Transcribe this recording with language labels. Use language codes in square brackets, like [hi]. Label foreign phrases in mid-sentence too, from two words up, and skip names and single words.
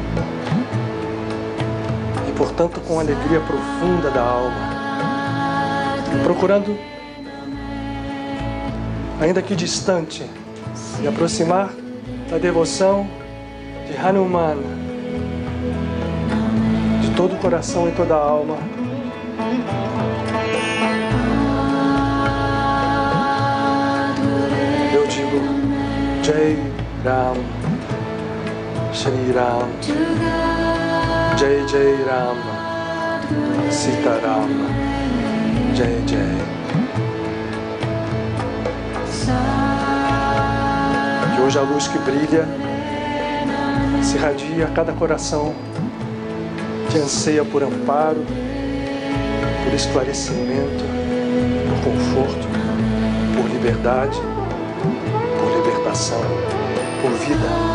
[pt] E, portanto, com alegria profunda da alma, procurando, ainda que distante, me aproximar da devoção de Hanuman, de todo o coração e toda a alma. [hi] Eu digo जय राम, श्री राम, जय जय राम, सीता राम, जय जय. [pt] Que hoje a luz que brilha se irradia a cada coração que anseia por amparo, por esclarecimento, por conforto, por liberdade, por libertação, por vida.